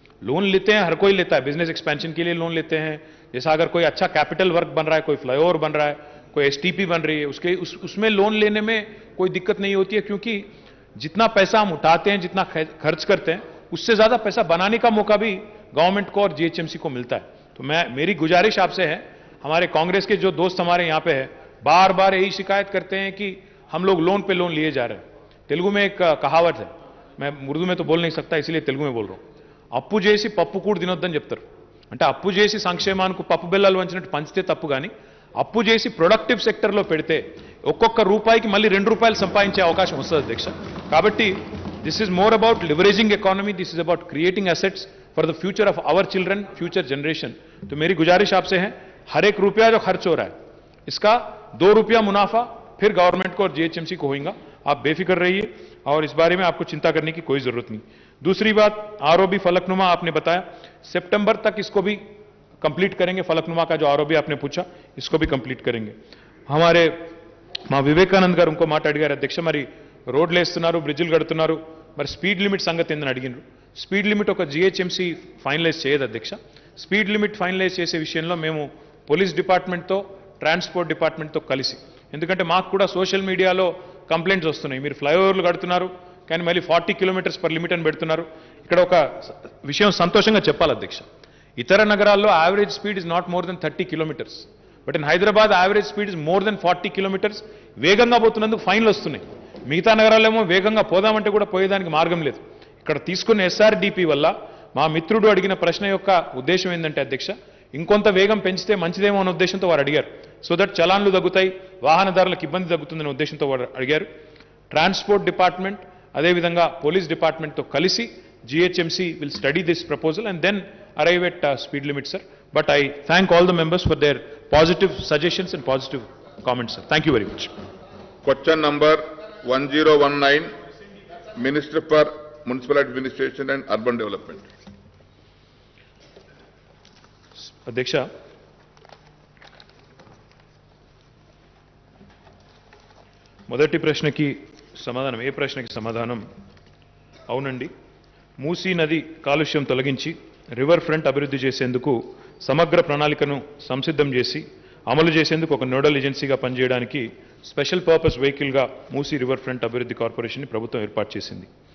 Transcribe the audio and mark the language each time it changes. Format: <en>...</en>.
<hi>Loan लेते हैं, हर कोई लेता है, बिजनेस एक्सपेंशन के लिए लोन लेते हैं. जैसा अगर कोई अच्छा कैपिटल वर्क बन रहा है, कोई फ्लाईओवर बन रहा है, कोई एसटीपी बन रही है, उसमें लोन लेने में कोई दिक्कत नहीं होती है, क्योंकि जितना पैसा हम उठाते हैं, जितना खर्च करते हैं, उससे ज्यादा पैसा बनाने का मौका भी गवर्नमेंट को और जीएचएमसी को मिलता है. तो मेरी गुजारिश आपसे है, हमारे कांग्रेस के जो दोस्त हमारे यहां पे है बार बार यही शिकायत करते हैं कि हम लोग लोन पे लोन लिए जा रहे हैं. तेलुगु में एक कहावत है, मैं उर्दू में तो बोल नहीं सकता इसलिए तेलुगु में बोल रहा हूं.</hi> <te>అప్పు చేసి పప్పు కూడు తినొద్దని చెప్తారు. అంటే అప్పు చేసి సంక్షేమానికి పప్పు బెల్లాలు వంచినట్టు పంచితే తప్పు, కానీ అప్పు చేసి ప్రొడక్టివ్ సెక్టర్లో పెడితే ఒక్కొక్క రూపాయికి మళ్ళీ 2 రూపాయలు సంపాదించే అవకాశం వస్తుంది అధ్యక్ష. కాబట్టి</te> <en>This is more about leveraging economy, this is about creating assets for the future of our children, future generation.</en> <hi>तो मेरी गुजारिश आपसे है, हर एक रुपया जो खर्च हो रहा है इसका 2 रुपया मुनाफा फिर गवर्नमेंट को और जीएचएमसी को होगा. आप बेफिक्र रहिए और इस बारे में आपको चिंता करने की कोई जरूरत नहीं. दूसरी बात, आरओबी फलकनुमा आपने बताया, सितंबर तक इसको भी कंप्लीट करेंगे. फलकनुमा का जो आरओबी आपने पूछा इसको भी कंप्लीट करेंगे. हमारे</hi> <te>మా వివేకానంద్ గారు ఇంకో మాట అడిగారు అధ్యక్ష, మరి రోడ్లు వేస్తున్నారు, బ్రిడ్జిలు కడుతున్నారు, మరి స్పీడ్ లిమిట్ సంగతి ఏందని అడిగినారు. స్పీడ్ లిమిట్ ఒక జీహెచ్ఎంసీ ఫైనలైజ్ చేయదు అధ్యక్ష. స్పీడ్ లిమిట్ ఫైనలైజ్ చేసే విషయంలో మేము పోలీస్ డిపార్ట్మెంట్తో, ట్రాన్స్పోర్ట్ డిపార్ట్మెంట్తో కలిసి, ఎందుకంటే మాకు కూడా సోషల్ మీడియాలో కంప్లైంట్స్ వస్తున్నాయి, మీరు ఫ్లైఓవర్లు కడుతున్నారు కానీ మళ్ళీ 40 కిలోమీటర్స్ పర్ లిమిట్ అని పెడుతున్నారు. ఇక్కడ ఒక విషయం సంతోషంగా చెప్పాలి అధ్యక్ష, ఇతర నగరాల్లో</te> <en>Average speed is not more than 30 kilometres, but in Hyderabad average speed is more than 40 kilometres.</en> <te>వేగంగా పోతున్నందుకు ఫైన్లు వస్తున్నాయి. మిగతా నగరాలేమో వేగంగా పోదామంటే కూడా పోయేదానికి మార్గం లేదు. ఇక్కడ తీసుకున్న ఎస్ఆర్డిపి వల్ల మా మిత్రుడు అడిగిన ప్రశ్న యొక్క ఉద్దేశం ఏంటంటే అధ్యక్ష, ఇంకొంత వేగం పెంచితే మంచిదేమో అనే ఉద్దేశంతో వారు అడిగారు.</te> <en>so that</en> <te>చలాన్లు తగ్గుతాయి, వాహనదారులకు ఇబ్బంది తగ్గుతుందనే ఉద్దేశంతో వారు అడిగారు. ట్రాన్స్పోర్ట్ డిపార్ట్మెంట్ అదేవిధంగా పోలీస్ డిపార్ట్మెంట్తో కలిసి</te> <en>GHMC will study this proposal and then arrive at speed limit, sir. But I thank all the members for their positive suggestions and positive comments, sir. Thank you very much. Question number 1019, Minister for Municipal Administration and Urban Development.</en> <te>అధ్యక్ష, మొదటి ప్రశ్నకి సమాధానం, ఏ ప్రశ్నకి సమాధానం అవునండి. మూసీ నది కాలుష్యం తొలగించి రివర్ ఫ్రంట్ అభివృద్ధి చేసేందుకు సమగ్ర ప్రణాళికను సంసిద్ధం చేసి అమలు చేసేందుకు ఒక నోడల్ ఏజెన్సీగా పనిచేయడానికి special purpose వెహికల్గా Musi river front అభివృద్ధి కార్పొరేషన్ని ప్రభుత్వం ఏర్పాటు చేసింది.</te>